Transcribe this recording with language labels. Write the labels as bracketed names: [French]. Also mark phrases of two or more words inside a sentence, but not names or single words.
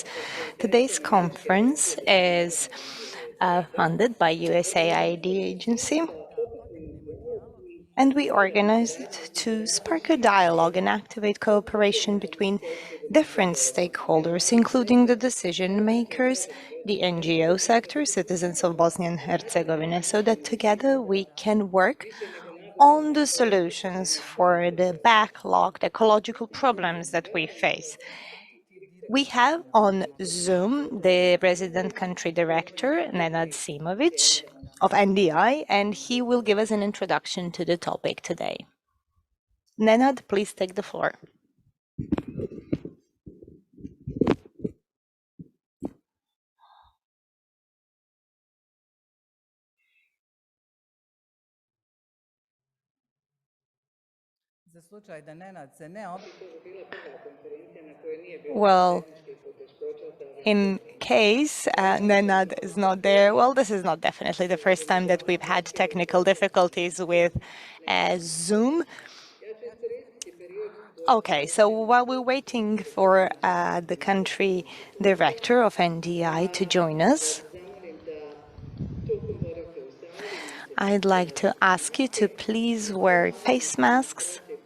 [English] Today's conference is funded by USAID agency, and we organized it to spark a dialogue and activate cooperation between different stakeholders, including the decision makers, the NGO sector, citizens of Bosnia and Herzegovina, so that together we can work on the solutions for the backlogged ecological problems that we face. We have on Zoom the resident country director, Nenad Simovic of NDI, and he will give us an introduction to the topic today. Nenad, please take the floor. [Bosnian] za slučaj da Nenad se ne [English] Well, in case Nenad is not there, well, this is not definitely the first time that we've had technical difficulties with Zoom. Okay, so while we're waiting for the country director of NDI to join us, I'd like to ask you to please wear face masks.